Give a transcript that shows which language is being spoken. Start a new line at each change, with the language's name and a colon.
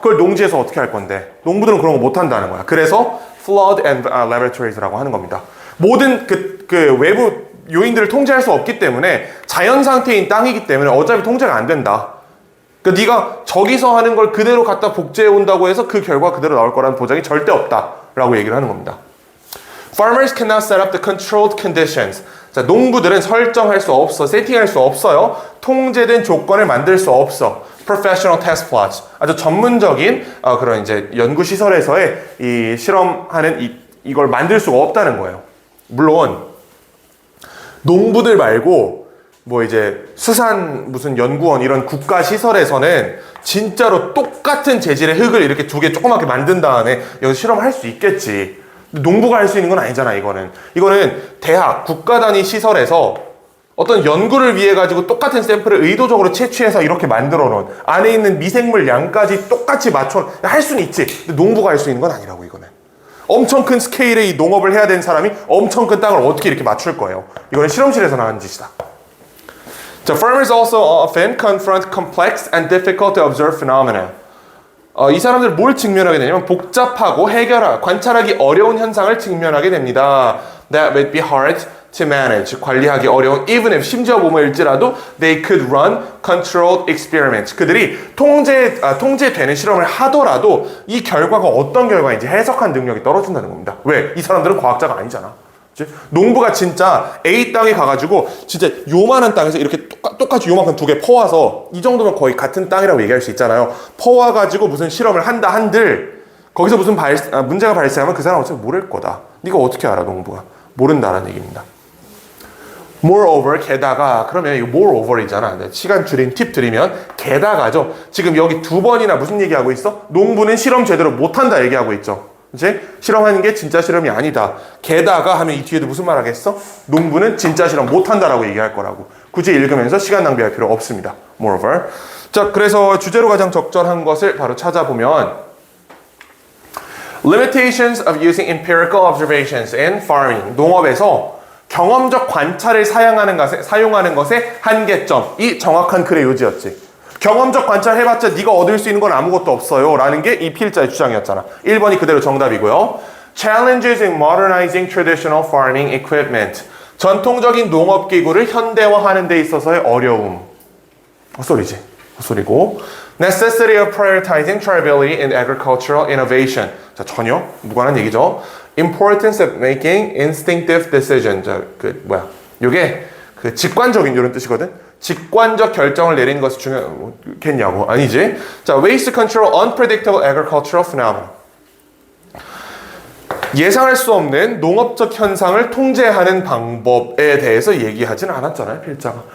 Korean: 그걸 농지에서 어떻게 할 건데? 농부들은 그런 거 못 한다는 거야. 그래서
English: flawed and laboratories,
Korean: 라고 하는 겁니다. 모든 그 외부 요인들을 통제할 수 없기 때문에 자연 상태인 땅이기 때문에 어차피 통제가 안 된다. 그러니까 네가 저기서 하는 걸 그대로 갖다 복제해 온다고 해서 그 결과 그대로 나올 거라는 보장이 절대 없다라고 얘기를 하는 겁니다.
English: Farmers cannot set up the controlled conditions.
Korean: 자, 농부들은 설정할 수 없어, 세팅할 수 없어요. 통제된 조건을 만들 수 없어.
English: Professional test plots.
Korean: 아주 전문적인 그런 이제 연구 시설에서의 이 실험하는 이걸 만들 수가 없다는 거예요. 물론 농부들 말고 뭐 이제 수산 무슨 연구원 이런 국가 시설에서는 진짜로 똑같은 재질의 흙을 이렇게 두 개 조그맣게 만든 다음에 여기서 실험할 수 있겠지. 농부가 할 수 있는 건 아니잖아. 이거는 대학, 국가 단위 시설에서 어떤 연구를 위해 가지고 똑같은 샘플을 의도적으로 채취해서 이렇게 만들어 놓은 안에 있는 미생물 양까지 똑같이 맞춰 할 수는 있지. 근데 농부가 할 수 있는 건 아니라고. 이거는 엄청 큰 스케일의 이 농업을 해야 되는 사람이 엄청 큰 땅을 어떻게 이렇게 맞출 거예요. 이거는 실험실에서 나온 짓이다. 자,
English: farmers also often confront complex and difficult to observe phenomena.
Korean: 이 사람들 뭘 직면하게 되냐면 복잡하고 관찰하기 어려운 현상을 직면하게 됩니다.
English: That would be hard to manage.
Korean: 관리하기 어려운,
English: even if
Korean: 심지어 보면일지라도
English: they could run controlled experiments.
Korean: 그들이 통제되는 실험을 하더라도 이 결과가 어떤 결과인지 해석한 능력이 떨어진다는 겁니다. 왜? 이 사람들은 과학자가 아니잖아. 농부가 진짜 A 땅에 가가지고 진짜 요만한 땅에서 이렇게 똑같이 요만큼 두 개 퍼와서 이 정도면 거의 같은 땅이라고 얘기할 수 있잖아요. 퍼와가지고 무슨 실험을 한다 한들 거기서 무슨 문제가 발생하면 그 사람은 어차피 모를 거다. 네가 어떻게 알아? 농부가 모른다라는 얘기입니다. Moreover, 게다가 그러면 이거 moreover이잖아. 시간 줄인 팁 드리면 게다가죠. 지금 여기 두 번이나 무슨 얘기하고 있어? 농부는 실험 제대로 못한다 얘기하고 있죠. 그치? 실험하는 게 진짜 실험이 아니다. 게다가 하면 이 뒤에도 무슨 말 하겠어? 농부는 진짜 실험 못한다라고 얘기할 거라고. 굳이 읽으면서 시간 낭비할 필요 없습니다.
English: Moreover.
Korean: 자, 그래서 주제로 가장 적절한 것을 바로 찾아보면
English: Limitations of using empirical observations in farming.
Korean: 농업에서 경험적 관찰을 사용하는 것의 한계점. 이 정확한 글의 요지였지. 경험적 관찰 해봤자 네가 얻을 수 있는 건 아무것도 없어요 라는 게 이 필자의 주장이었잖아. 1번이 그대로 정답이고요.
English: Challenges in modernizing traditional farming equipment.
Korean: 전통적인 농업기구를 현대화하는 데 있어서의 어려움. 헛소리지. 헛소리고.
English: Necessity of prioritizing tribally in agricultural innovation.
Korean: 자, 전혀 무관한 얘기죠.
English: Importance of making instinctive decision.
Korean: 자, 요게 직관적인 이런 뜻이거든. 직관적 결정을 내리는 것이 중요하겠냐고. 아니지. 자,
English: ways to control unpredictable agricultural phenomena.
Korean: 예상할 수 없는 농업적 현상을 통제하는 방법에 대해서 얘기하진 않았잖아요, 필자가.